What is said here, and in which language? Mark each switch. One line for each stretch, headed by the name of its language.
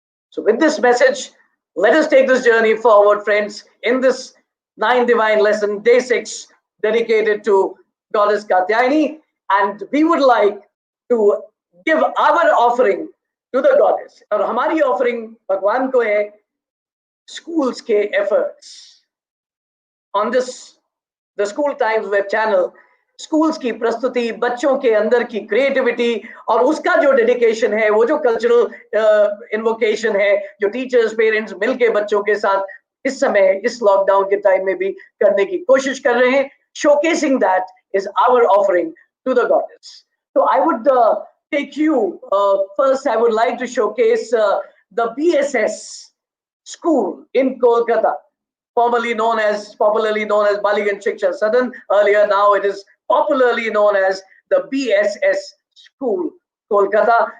English: So with this message, let us take this journey forward, friends, in this 9 divine lesson, day 6, dedicated to Goddess Katyayani, and we would like to give our offering to the goddess.
Hindi: और हमारी offering भगवान को है schools के efforts.
English: On this, the School Times web channel,
Hindi: schools की प्रस्तुति, बच्चों के अंदर की क्रिएटिविटी और उसका जो डेडिकेशन है, वो जो कल्चरल इन्वोकेशन है, जो टीचर्स पेरेंट्स मिलके बच्चों के साथ इस समय इस लॉकडाउन के टाइम में भी करने की कोशिश कर रहे हैं,
English: showcasing that is our offering to the goddess. So I would take you first. I would like to showcase the BSS school in Kolkata, popularly known as Baliganj Shiksha Sadan. Earlier, now it is popularly known as the BSS School, Kolkata.